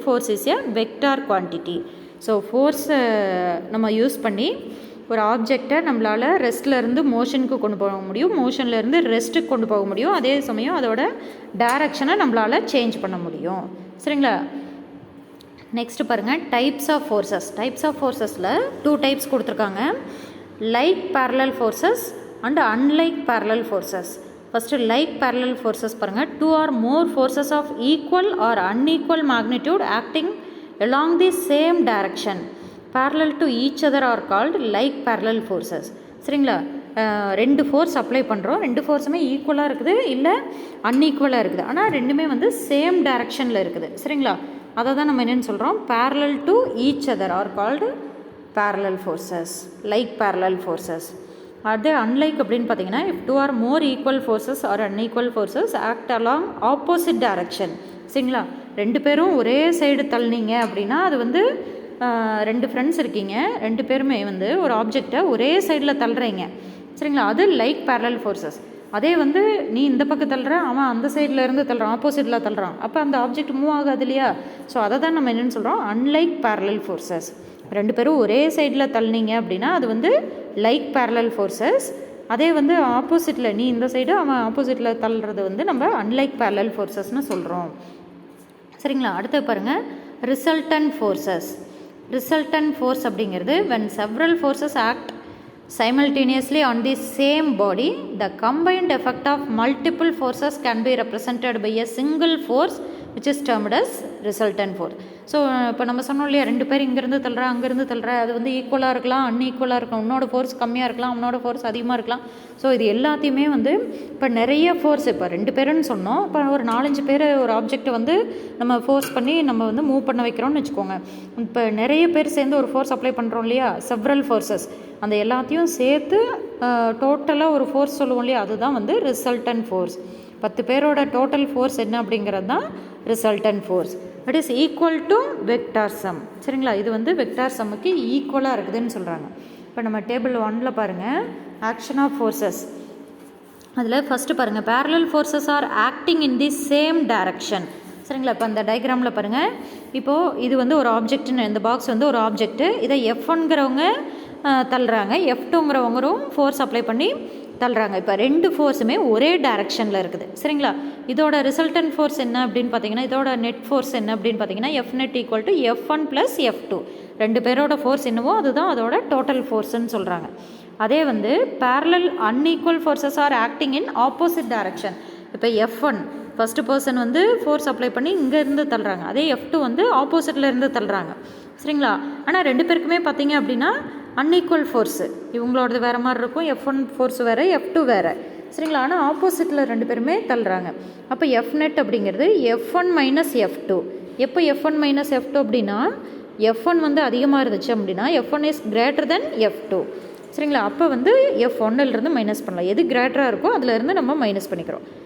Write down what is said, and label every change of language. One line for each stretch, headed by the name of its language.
English: Force is a vector quantity.
Tamil: So ஃபோர்ஸை நம்ம use பண்ணி ஒரு ஆப்ஜெக்டை நம்மளால் ரெஸ்ட்லேருந்து மோஷனுக்கு கொண்டு போக முடியும், மோஷன்லேருந்து ரெஸ்ட்டுக்கு கொண்டு போக முடியும், அதே சமயம் அதோட டைரக்ஷனை நம்மளால் சேஞ்ச் பண்ண முடியும். சரிங்களா? நெக்ஸ்ட் பாருங்கள், types of forces. Types of ஃபோர்ஸஸில் 2 types கொடுத்துருக்காங்க.
English: Like parallel forces and unlike parallel forces.
Tamil: First like parallel forces பாருங்கள்.
English: 2 or more forces of equal or unequal magnitude acting along the same direction parallel to each other are called like parallel forces.
Tamil: சரிங்களா? 2 force apply பண்ணுறோம், 2 ஃபோர்ஸுமே ஈக்குவலாக இருக்குது இல்லை அன்ஈக்குவலாக இருக்குது, ஆனால் ரெண்டுமே வந்து சேம் டைரக்ஷனில் இருக்குது. சரிங்களா? அதை தான் நம்ம என்னென்னு சொல்கிறோம்,
English: parallel to each other are called parallel forces, like parallel forces.
Tamil: அதே unlike அப்படின்னு பார்த்தீங்கன்னா,
English: if 2 or more equal forces or unequal forces act along opposite direction.
Tamil: சரிங்களா? 2 பேரும் ஒரே சைடு தள்ளினீங்க அப்படின்னா அது வந்து 2 ஃப்ரெண்ட்ஸ் இருக்கீங்க, 2 பேருமே வந்து ஒரு ஆப்ஜெக்டை ஒரே சைடில் தள்ளுறீங்க. சரிங்களா? அது லைக் parallel forces. அதே வந்து நீ இந்த பக்கம் தள்ளுற, அவன் அந்த சைடில் இருந்து தள்ளுறான், ஆப்போசிட்டில் தள்ளுறான், அப்போ அந்த ஆப்ஜெக்ட் மூவ் ஆகாது இல்லையா? ஸோ அதை தான் நம்ம என்னென்னு சொல்கிறோம், அன்லைக் parallel forces. 2 பேரும் ஒரே சைடில் தள்ளினீங்க அப்படின்னா அது வந்து லைக் parallel forces. அதே வந்து ஆப்போசிட்டில் நீ இந்த சைடு அவன் ஆப்போசிட்டில் தள்ளுறது வந்து நம்ம அன்லைக் parallel forcesன்னு சொல்கிறோம். சரிங்களா? அடுத்து பாருங்கள், ரிசல்டன்ட் ஃபோர்ஸஸ். ரிசல்டன்ட் ஃபோர்ஸ் அப்படிங்கிறது
English: when several forces act simultaneously on the same body, the combined effect of multiple forces can be represented by a single force which is termed as resultant force.
Tamil: So இப்போ நம்ம சொன்னோம் இல்லையா, 2 பேர் இங்கேருந்து தள்ளுறா அங்கேருந்து தள்ளுறா, அது வந்து ஈக்குவலாக இருக்கலாம் அன்ஈக்குவலாக இருக்கலாம், உன்னோட ஃபோர்ஸ் கம்மியாக இருக்கலாம் உன்னோட ஃபோர்ஸ் அதிகமாக இருக்கலாம். ஸோ இது எல்லாத்தையுமே வந்து இப்போ நிறைய ஃபோர்ஸ், இப்போ 2 பேருன்னு சொன்னோம், இப்போ ஒரு 4-5 பேர் ஒரு ஆப்ஜெக்டை வந்து நம்ம ஃபோர்ஸ் பண்ணி நம்ம வந்து மூவ் பண்ண வைக்கிறோம்னு வச்சுக்கோங்க. இப்போ நிறைய பேர் சேர்ந்து ஒரு ஃபோர்ஸ் அப்ளை பண்ணுறோம் இல்லையா, செவரல் ஃபோர்ஸஸ், அந்த எல்லாத்தையும் சேர்த்து டோட்டலாக ஒரு ஃபோர்ஸ் சொல்லுவோம் இல்லையா, அதுதான் வந்து ரிசல்டன்ட் ஃபோர்ஸ். 10 பேரோட டோட்டல் ஃபோர்ஸ் என்ன அப்படிங்கிறது தான் resultant force.
English: It is equal to vector sum.
Tamil: சரிங்களா? இது வந்து வெக்டார் சம்முக்கு ஈக்குவலாக இருக்குதுன்னு சொல்கிறாங்க. இப்போ நம்ம டேபிள் 1 பாருங்கள், ஆக்ஷன் ஆஃப் ஃபோர்ஸஸ். அதில் ஃபஸ்ட்டு பாருங்கள்,
English: parallel forces are acting in the same direction.
Tamil: சரிங்களா? இப்போ அந்த டயக்ராமில் பாருங்கள், இப்போது இது வந்து ஒரு ஆப்ஜெக்ட்னு, இந்த பாக்ஸ் வந்து ஒரு ஆப்ஜெக்ட்டு, இதை F1ங்கிறவங்க தள்ளுறாங்க, F2ங்கிறவங்களும் ஃபோர்ஸ் அப்ளை பண்ணி தள்ளுறாங்க. இப்போ 2 ஃபோர்ஸுமே ஒரே டைரக்ஷனில் இருக்குது. சரிங்களா? இதோட ரிசல்டன்ட் ஃபோர்ஸ் என்ன அப்படின்னு பார்த்தீங்கன்னா, இதோட நெட் ஃபோர்ஸ் என்ன அப்படின்னு பார்த்தீங்கன்னா,
English: F net equal to F1 plus F2.
Tamil: 2 பேரோட ஃபோர்ஸ் என்னவோ அதுதான் அதோட டோட்டல் ஃபோர்ஸ்ன்னு சொல்கிறாங்க.
English: அதே வந்து parallel unequal forces are acting in opposite direction.
Tamil: இப்போ F1 ஃபஸ்ட்டு பர்சன் வந்து ஃபோர்ஸ் அப்ளை பண்ணி இங்கேருந்து தள்ளுறாங்க, அதே F2 வந்து ஆப்போசிட்டில் இருந்து தள்ளுறாங்க. சரிங்களா? ஆனால் 2 பேருக்குமே பார்த்தீங்க அப்படின்னா அன்ஈக்குவல் ஃபோர்ஸு, இவங்களோடது வேறு மாதிரி இருக்கும், F1 ஃபோர்ஸ் வேறு F2 வேறு. சரிங்களா? ஆனால் ஆப்போசிட்டில் 2 பேருமே தள்ளுறாங்க. அப்போ F net அப்படிங்கிறது F1 minus F2. எப்போ F1 minus F2 அப்படின்னா, F1 வந்து அதிகமாக இருந்துச்சு அப்படின்னா
English: F1 is greater than F2.
Tamil: சரிங்களா? அப்போ வந்து F1லேருந்து மைனஸ் பண்ணலாம், எது கிரேட்டராக இருக்கோ அதிலேருந்து நம்ம மைனஸ் பண்ணிக்கிறோம்.